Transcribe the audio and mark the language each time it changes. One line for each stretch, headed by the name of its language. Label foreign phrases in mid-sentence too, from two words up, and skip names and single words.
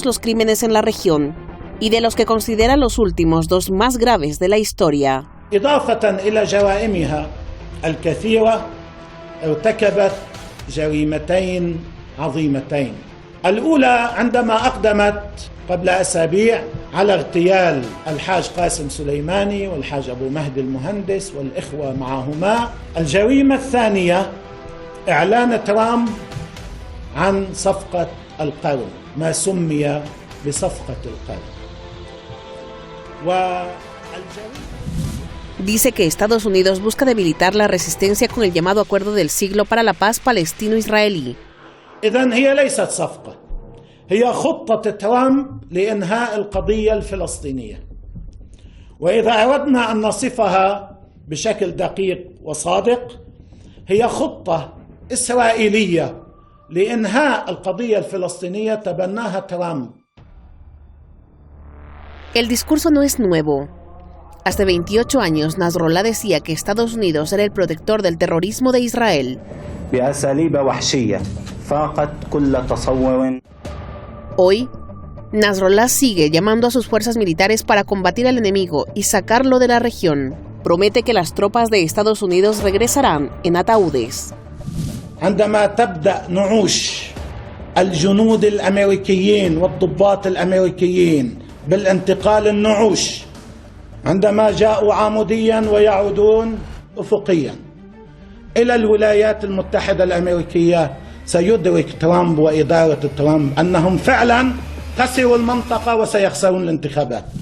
Spanish: los crímenes en la región y de los que considera los últimos dos más graves de la historia.
Arabic: إضافة إلى جرائمها الكثيرة ارتكبت جريمتين عظيمتين. الأولى عندما أقدمت قبل أسابيع على اغتيال الحاج قاسم سليماني والحاج أبو مهدي المهندس والإخوة معهما. الجريمة الثانية إعلان ترامب عن صفقة القرن، ما سمي بصفقة القرن.
Spanish: Dice que Estados Unidos busca debilitar la resistencia con el llamado Acuerdo del Siglo para la Paz palestino-israelí.
Arabic: إذن هي ليست صفقة، هي خطة ترامب لإنهاء القضية الفلسطينية. وإذا أردنا أن نصفها بشكل دقيق وصادق، هي خطة إسرائيلية لإنهاء القضية الفلسطينية تبناها ترامب.
Spanish: El discurso no es nuevo. Hace 28 años, Nasrallah decía que Estados Unidos era el protector del terrorismo de Israel. Hoy, Nasrallah sigue llamando a sus fuerzas militares para combatir al enemigo y sacarlo de la región. Promete que las tropas de Estados Unidos regresarán en ataúdes.
Arabic: عندما تبدأ نعوش الجنود الأمريكيين والضباط الأمريكيين بالانتقال النعوش، عندما جاءوا عموديا ويعودون أفقيا إلى الولايات المتحدة الأمريكية، سيدرك ترامب وإدارة ترامب أنهم فعلا خسروا المنطقة وسيخسرون الانتخابات.